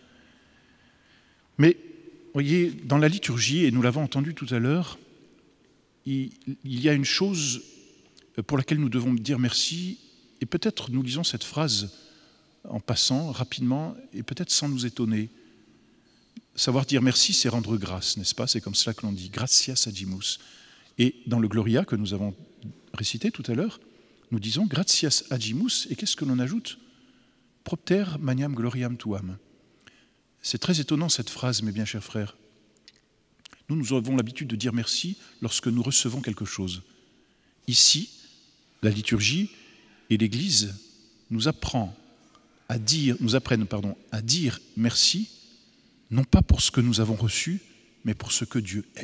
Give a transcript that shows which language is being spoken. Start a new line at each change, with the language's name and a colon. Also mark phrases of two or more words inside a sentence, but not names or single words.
French: Mais, voyez, dans la liturgie, et nous l'avons entendu tout à l'heure, il y a une chose pour laquelle nous devons dire merci, et peut-être nous lisons cette phrase en passant rapidement, et peut-être sans nous étonner. Savoir dire merci, c'est rendre grâce, n'est-ce pas? C'est comme cela que l'on dit,
Latin: gratias agimus.
French: Et dans le Gloria que nous avons récité tout à l'heure, nous disons
Latin: gratias agimus,
French: et qu'est-ce que l'on ajoute?
Latin: Propter maniam gloriam tuam.
French: C'est très étonnant cette phrase, mes bien chers frères. Nous avons l'habitude de dire merci lorsque nous recevons quelque chose. Ici, la liturgie et l'Église nous apprennent à dire merci, non pas pour ce que nous avons reçu, mais pour ce que Dieu est.